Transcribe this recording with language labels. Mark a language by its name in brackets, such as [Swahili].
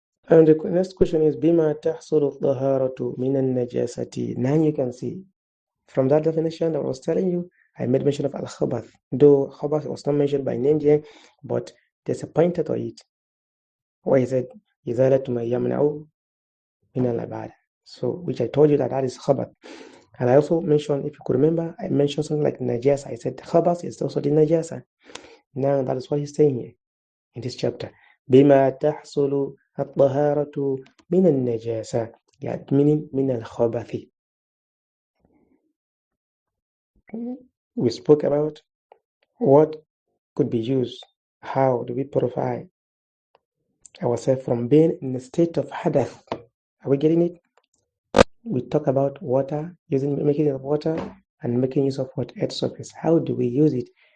[English] And the next question is [Arabic] بما تحصل الطهارة من النجاسة. [English] Now you can see from that definition that I was telling you, I made mention of al-khabath. Though khabath was not mentioned by name here, but there's a pointer to it. Why is it [Arabic] إزالة ما يمنع من العبادة? [English] So, which I told you that is khabath. And I also mentioned, if you could remember, I mentioned something like najasa. I said khabath is also the najasa. Now that is what he's saying here in this chapter. [Arabic] بما تحصل الطهارة من النجاسة, [English] meaning [Arabic] من الخبث. [English] We spoke about what could be used, how do we purify ourselves from being in a state of hadath. Are we getting it? we talk about water, making use of water and making use of what? Earth surface. How do we use it?